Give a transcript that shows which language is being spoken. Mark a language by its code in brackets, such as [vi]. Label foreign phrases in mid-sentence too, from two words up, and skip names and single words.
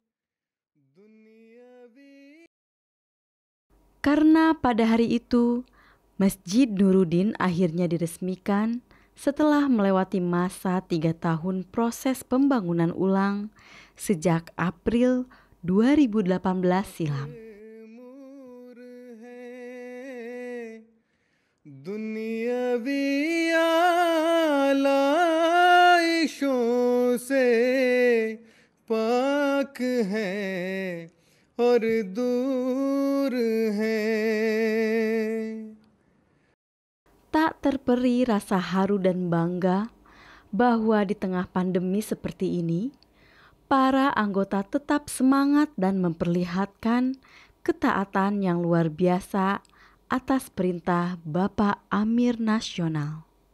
[id] Karena pada hari itu, Masjid Nuruddin akhirnya diresmikan setelah melewati masa 3 tahun proses pembangunan ulang sejak April 2018 silam. [ur] دنیاوی آلائشوں سے پاک ہے اور دور ہے. [id] Tak terperi rasa haru dan bangga bahwa di tengah pandemi seperti ini, para anggota tetap semangat dan memperlihatkan ketaatan yang luar biasa atas perintah Bapak Amir Nasional.